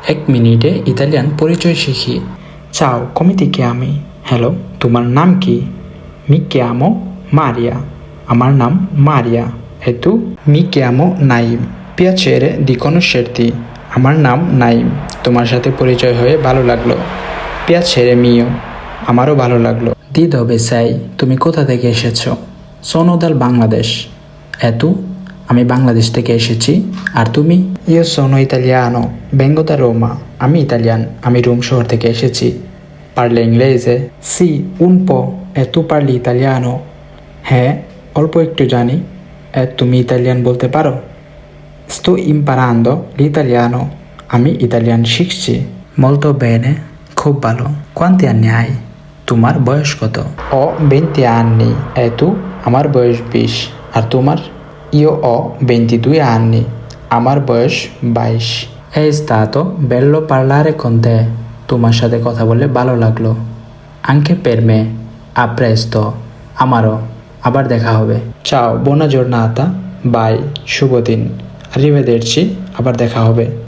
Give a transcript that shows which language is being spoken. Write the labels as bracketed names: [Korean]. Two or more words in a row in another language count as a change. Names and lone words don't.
[Bangla] এক মিনিটে ইতালিয়ান পরিচয় শিখি। চাও, [Italian] come ti chiami? [Bangla] হ্যালো, তোমার নাম কি? [Italian] Mi chiamo Maria. [Bangla] আমার নাম মারিয়া। [Italian] E tu? Mi chiamo Naim. Piacere di conoscerti. [Bangla] আমার নাম নাইম। তোমার সাথে পরিচয় হয়ে ভালো লাগলো। [Italian] Piacere mio. [Bangla] আমারও ভালো লাগলো। [Italian] Di dove sei? [Bangla] তুমি কোথা থেকে এসেছো? [Italian] Sono dal Bangladesh. E tu? [Bangla] আমি বাংলাদেশ থেকে এসেছি। আর তুমি? [Italian] Io sono italiano. Vengo da Roma. [Bangla] আমি ইতালিয়ান। আমি রোম শহর থেকে এসেছি। [Italian] Parli inglese? Sì, un po'. E tu parli italiano? [Bangla] হ্যাঁ, অল্প একটু জানি। E তুমি ইতালিয়ান বলতে পারো? [Italian] Sto imparando l'italiano. [Bangla] আমি ইতালিয়ান শিখছি। [Italian] Molto bene. [Bangla] খুব ভালো। [Italian] Quanti anni hai? [Bangla] তোমার বয়স কত? [Italian] Ho 20 anni. E tu? [Bangla] আমার বয়স 20। আর তোমার? [Italian] Io ho 22 anni. [Bangla] আমার বয়স 22। [Italian] È stato bello parlare con te. [Bangla] তোমার সাথে কথা বলে ভালো লাগলো। [Italian] Anche per me. A presto. [Bangla] আমারও। আবার দেখা হবে। [Italian] Ciao, buona giornata. Bye. [Bangla] শুভ দিন। Arrivederci. আবার দেখা হবে।